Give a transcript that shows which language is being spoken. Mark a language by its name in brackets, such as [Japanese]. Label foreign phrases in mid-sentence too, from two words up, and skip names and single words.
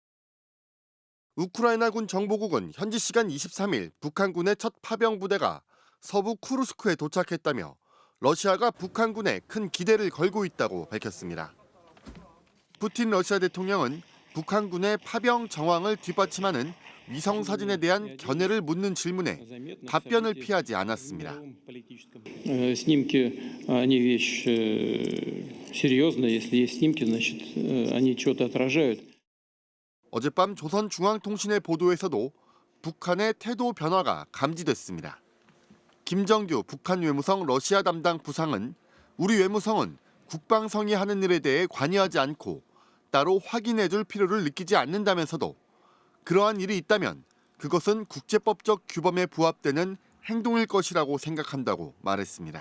[Korean] 우크라이나군 정보국은 현지 시간 23일 북한군의 첫 파병 부대가 서부 쿠르스크에 도착했다며 러시아가 북한군에 큰 기대를 걸고 있다고 밝혔습니다. 푸틴 러시아 대통령은 북한군의 파병 정황을 뒷받침하는 위성 사진에 대한 견해를 묻는 질문에 답변을 피하지 않았습니다. [Russian] Снимки, они вещь серьезная. Если есть снимки, значит, они что-то отражают. [Korean] 어젯밤 조선중앙통신의 보도에서도 북한의 태도 변화가 감지됐습니다. 김정규 북한 외무성 러시아 담당 부상은 우리 외무성은 국방성이 하는 일에 대해 관여하지 않고 따로 확인해줄 필요를 느끼지 않는다면서도 그러한 일이 있다면 그것은 국제법적 규범에 부합되는 행동일 것이라고 생각한다고 말했습니다.